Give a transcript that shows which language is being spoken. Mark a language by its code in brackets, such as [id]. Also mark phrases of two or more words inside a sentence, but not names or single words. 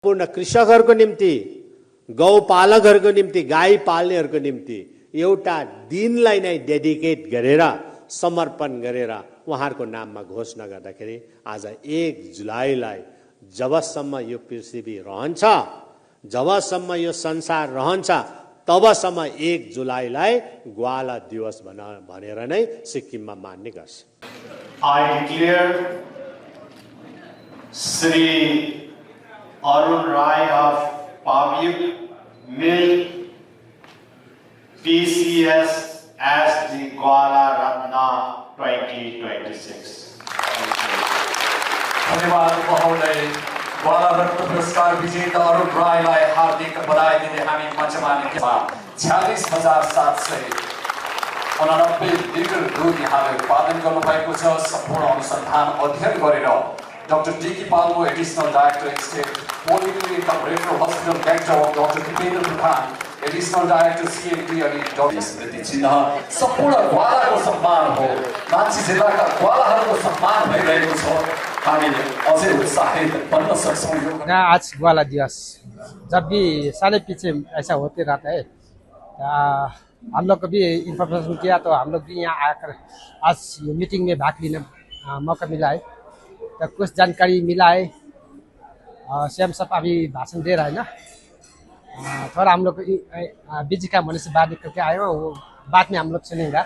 [ne] पूर्ण कृषकहरूको निम्ति, गौपालकहरूको निम्ति, गाई पाल्नेहरूको निम्ति एउटा दिनलाई नै डेडिकेट गरेर, समर्पण गरेर उहाँहरूको नाममा घोषणा गर्दाखेरि आज 1 जुलाईलाई जबसम्म यो पृथ्वी रहन्छ, जबसम्म यो संसार रहन्छ, तबसम्म 1 जुलाईलाई ग्वाला दिवस भनेर नै सिक्किममा मान्ने गर्छ। [en] I declare Sri Arun Rai of Pavyuk Mill PCS as the Gwala Ratna 2026. [ne] धन्यवाद महोदय। ग्वाला रत्न पुरस्कार विजेता अरुण रायलाई हार्दिक बधाई दिँदै हामी मञ्चमा 46,789 लिटर दुध यहाँले उत्पादन गर्नुभएको छ। सम्पूर्ण अनुसन्धान अध्ययन गरेर डाक्टर डीकी पाल्मो [en] additional director State Polyclinic cum Referral Hospital [ne] डाक्टर डाक्टर दिपेन्द्र प्रधान [en] additional director CMD [ne] अनि डाक्टर स्मृति चिन्ह सम्पूर्ण ग्वालाको सम्मान हो। नाम्ची जिल्लाका ग्वालाहरूको सम्मान भइरहेको छ। हामी अझै उत्साहित बन्न सक्छौँ। [hi] आज ग्वाला दिवस जब भी साल पीछे ऐसा होते रहता है। हम लोग को भी इंफॉर्मेशन किया तो हम लोग भी यहाँ आकर आज मीटिंग में भाग लेने मौका मिला है। तो कुछ जानकारी मिला है। सीएम साहब अभी भाषण दे रहा है ना, थोड़ा हम लोग बिजी काम होने से बाहर निकल के आए हो, वो बाद में हम लोग सुनेंगे।